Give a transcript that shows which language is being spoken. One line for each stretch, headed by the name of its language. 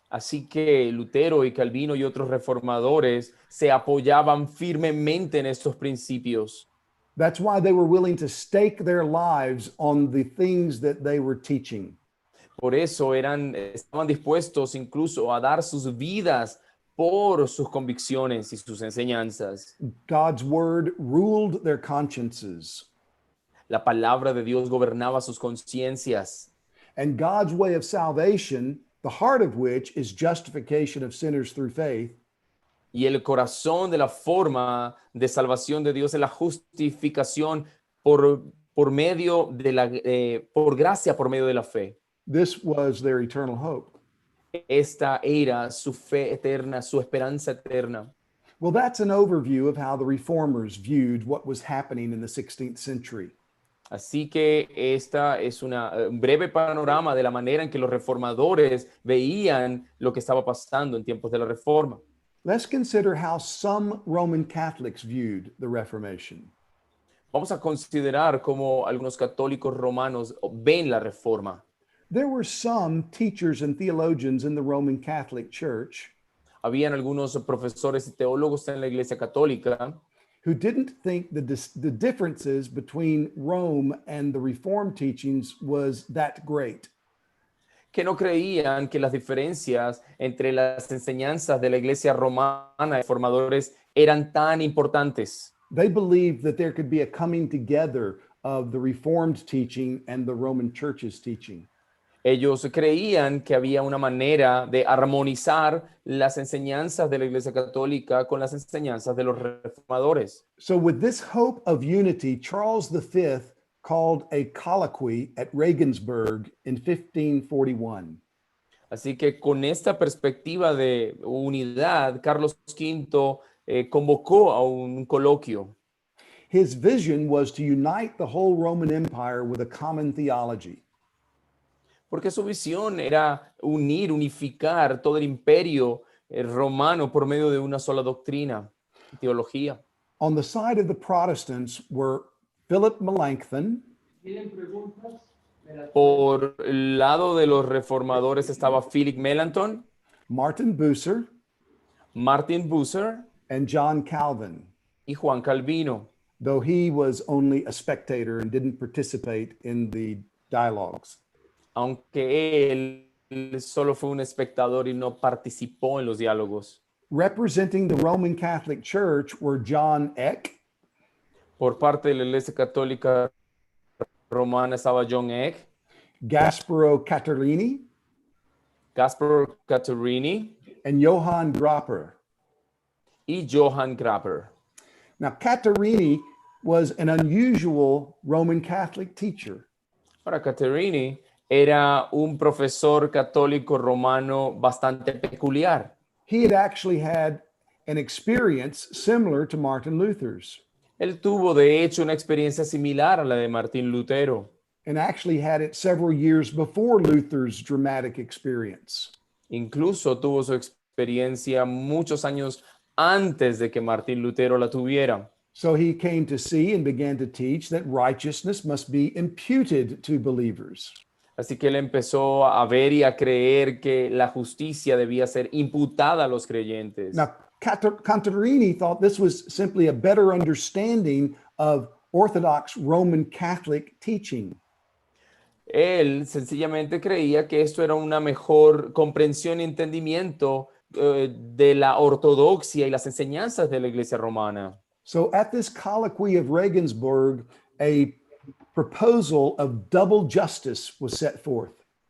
Spanish: Así que Lutero y Calvino y otros reformadores se apoyaban firmemente en estos principios.
English: That's why they were willing to stake their lives on the things that they were teaching.
Spanish: Por eso estaban dispuestos incluso a dar sus vidas por sus convicciones y sus enseñanzas.
English: God's word ruled their consciences.
Spanish: La palabra de Dios gobernaba sus conciencias.
English: And God's way of salvation, the heart of which is justification of sinners through faith,
Spanish: Y el corazón de la forma de salvación de Dios es la justificación por medio de por gracia, por medio de la fe.
English: this was their eternal hope.
Spanish: Esta era su fe eterna, su esperanza eterna.
English: Well, that's an overview of how the reformers viewed what was happening in the 16th century.
Spanish: Así que esta es un breve panorama de la manera en que los reformadores veían lo que estaba pasando en tiempos de la Reforma.
English: Let's consider how some Roman Catholics viewed the Reformation.
Spanish: Vamos a considerar cómo algunos católicos romanos ven la Reforma.
English: There were some teachers and theologians in the Roman Catholic Church
Spanish: Habían algunos profesores y teólogos en la Iglesia Católica
English: who didn't think the differences between Rome and the Reformed teachings was that great.
Spanish: que no creían que las diferencias entre las enseñanzas de la iglesia romana y formadores eran tan importantes.
English: They believed that there could be a coming together of the Reformed teaching and the Roman Church's teaching.
Spanish: Ellos creían que había una manera de armonizar las enseñanzas de la iglesia católica con las enseñanzas de los reformadores.
English: So with this hope of unity, Charles V called a colloquy at Regensburg in 1541.
Spanish: Así que con esta perspectiva de unidad, Carlos V convocó a un coloquio.
English: His vision was to unite the whole Roman Empire with a common theology.
Spanish: Porque su visión era unificar todo el imperio romano por medio de una sola doctrina y teología.
English: On the side of the Protestants were Philip Melanchthon,
Spanish: Por el lado de los reformadores estaba Philip Melanchthon,
English: Martin Bucer,
Spanish: Martin Bucer
English: and John Calvin,
Spanish: y Juan Calvino,
English: though he was only a spectator and didn't participate in the dialogues.
Spanish: aunque él solo fue un espectador y no participó en los diálogos.
English: Representing the Roman Catholic Church were John Eck,
Spanish: Por parte de la Iglesia Católica Romana estaba John Eck,
English: Gasparo Catterini,
Spanish: Gaspar Catterini
English: and Johann Grapper.
Spanish: y Johann Grapper.
English: Now, Catterini was an unusual Roman Catholic teacher.
Spanish: Ahora, Catterini era un profesor católico romano bastante peculiar.
English: He had actually had an experience similar to Martin Luther's
Spanish: Él tuvo, de hecho, una experiencia similar a la de Martín Lutero.
English: and actually had it several years before Luther's dramatic experience.
Spanish: Incluso tuvo su experiencia muchos años antes de que Martín Lutero la tuviera.
English: So he came to see and began to teach that righteousness must be imputed to believers.
Spanish: Así que él empezó a ver y a creer que la justicia debía ser imputada a los creyentes.
English: Now, Catterini thought this was simply a better understanding of Orthodox Roman Catholic teaching.
Spanish: Él sencillamente creía que esto era una mejor comprensión y entendimiento de la ortodoxia y las enseñanzas de la Iglesia romana.
English: So at this colloquy of Regensburg, a proposal of double justice was set forth.